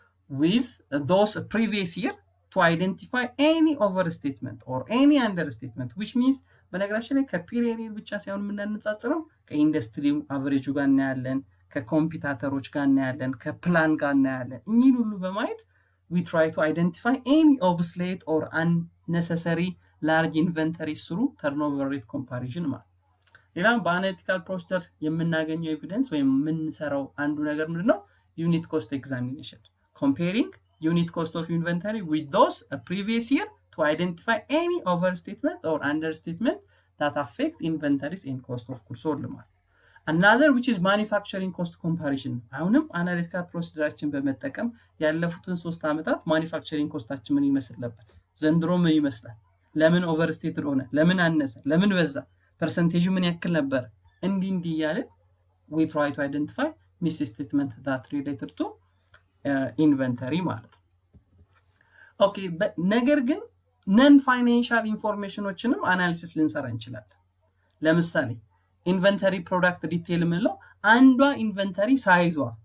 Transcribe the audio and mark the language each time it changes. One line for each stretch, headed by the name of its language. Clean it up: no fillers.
English: with those previous year to identify any overstatement or any understatement which means
Amharic: በነገራችን ላይ ከፒሪየድ ብቻ ሳይሆን የምናነጻጽረው ከኢንዱስትሪው አቨሬጁ ጋር እናያለን፣ ከኮምፒውተሮች ጋር እናያለን፣ ከፕላን ጋር እናያለን። እኚህ ሁሉ በማየት
English: we try to identify any obsolete or unnecessary large inventory through turnover rate comparison
Amharic: ማለት። ሌላ በአናሊቲካል ፕሮሲደር የምናገኘው ኤቪደንስ ወይም የምንሰራው አንዱ ነገር ምንድነው?
English: ዩኒት ኮስት ኤግዛሚኔሽን comparing unit cost of inventory with those a previous year to identify any overstatement or understatement that affect inventories and cost of goods sold ማለት። another which is manufacturing cost comparison
Amharic: አሁንም አናሊቲካል ፕሮሲደራችን በመጠቀም ያለፉትን 3 ዓመታት ማኒፋክቸሪንግ ኮስታችን ምን ይመስል ነበር፣ ዘንድሮ ምን ይመስላል፣ ለምን ኦቨርስቴትድ ሆነ ለምን አነሰ ለምን በዛ ፐርሰንቴጁ ምን ያክል ነበር እንዲህ እያልን
English: we try to identify misstatement that related to inventory
Amharic: ማለት ነው ኦኬ ነገር ግን ነን ፋይናንሻል ኢንፎርሜሽኖችንም አናሊሲስ ልንሰራ እንችላለን ለምሳሌ ኢንቨንተሪ ፕሮዳክት ዲቴል ምንለው አንዷ ኢንቨንተሪ ሳይዟ